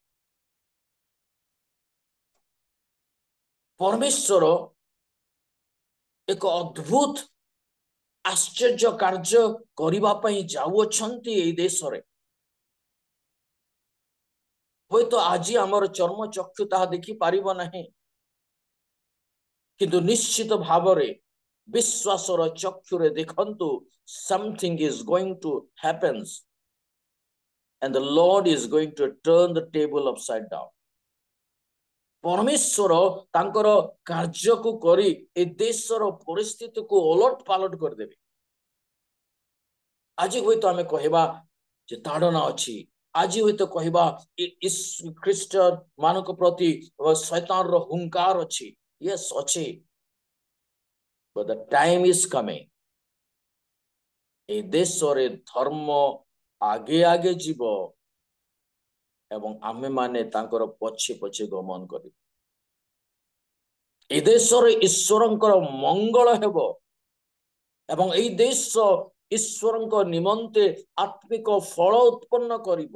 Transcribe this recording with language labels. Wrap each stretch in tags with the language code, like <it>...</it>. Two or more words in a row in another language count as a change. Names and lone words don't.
<or>ପରମେଶ୍ୱର ଏକ ଅଦ୍ଭୁତ ଆଶ୍ଚର୍ଯ୍ୟ କାର୍ଯ୍ୟ କରିବା ପାଇଁ ଯାଉଅଛନ୍ତି ଏଇ ଦେଶରେ। ହୁଏତ ଆଜି ଆମର ଚର୍ମ ଚକ୍ଷୁ ତାହା ଦେଖିପାରିବ ନାହିଁ, କିନ୍ତୁ ନିଶ୍ଚିତ ଭାବରେ ବିଶ୍ୱାସର ଚକ୍ଷୁରେ ଦେଖନ୍ତୁ,</or> <en>something is going to happen and the Lord is going to turn the table upside down.</en> <or>ପରମେଶ୍ୱର ତାଙ୍କର କାର୍ଯ୍ୟକୁ କରି ଏ ଦେଶର ପରିସ୍ଥିତିକୁ ଓଲଟ ପାଲଟ କରିଦେବେ। ଆଜି ହୁଏତ ଆମେ କହିବା ଯେ ତାଡ଼ନା ଅଛି, ଆଜି ହୁଏତ କହିବା ଖ୍ରୀଷ୍ଟ ମାନଙ୍କ ପ୍ରତି ଶୈତାନର ହୁଙ୍କାର ଅଛି। ୟେସ୍ ଅଛି,</or> <en>but the time is coming,</en> <or>ଏ ଦେଶରେ ଧର୍ମ ଆଗେ ଆଗେ ଯିବ ଏବଂ ଆମେମାନେ ତାଙ୍କର ପଛେ ପଛେ ଗମନ କରିବୁ। ଏ ଦେଶରେ ଈଶ୍ୱରଙ୍କର ମଙ୍ଗଳ ହେବ ଏବଂ ଏଇ ଦେଶ ଈଶ୍ୱରଙ୍କ ନିମନ୍ତେ ଆତ୍ମିକ ଫଳ ଉତ୍ପନ୍ନ କରିବ।</or>